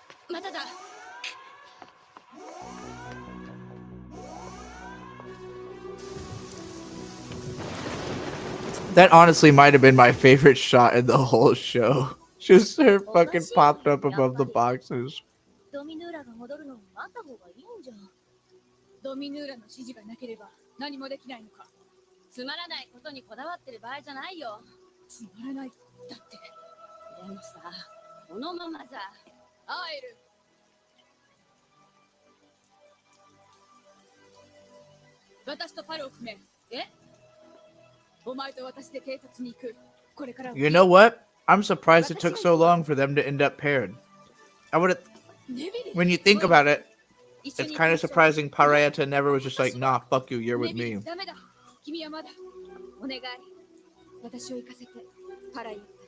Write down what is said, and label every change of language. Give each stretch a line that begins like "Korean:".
Japanese: まだだ。
English: That honestly might have been my favorite shot in the whole show. Just her fucking popped up above the boxes.
Japanese: ドミヌーラが戻るのを待った方がいいんじゃん。ドミヌーラの指示がなければ何もできないのか。つまらないことにこだわってる場合じゃないよ。つまらないだって。でもさ、このままじゃ会える。私とパルを組め。え？お前と私で警察に行く。これから。
English: You know what? I'm surprised it took so long for them to end up paired. I would have. When you think about it, it's kind of surprising Parayata never was just like, nah, fuck you, you're with me.
Japanese: ダメだ。君はまだ。お願い。私を行かせて。パライ。